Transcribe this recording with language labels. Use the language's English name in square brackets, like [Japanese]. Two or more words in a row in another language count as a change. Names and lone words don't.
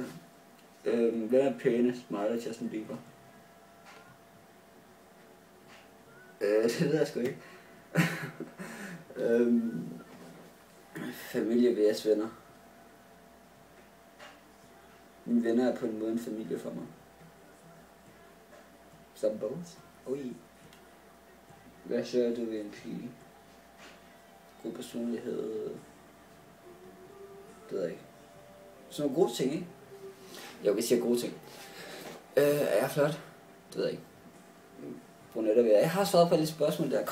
[Danish] Hvem er pænest? Mig eller Justin Bieber? Det ved jeg sgu ikke. Familie vs venner. Mine venner er på en måde en familie for mig. [English] Some bones. Ui. [Danish] Hvad søger du ved en pige? God personlighed. Det ved jeg ikke. Sådan nogle gode ting, ikke? Jo, vi siger gode ting. Er jeg flot? Det ved jeg ikke. Brunetter ved jeg har svaret på de spørgsmål der.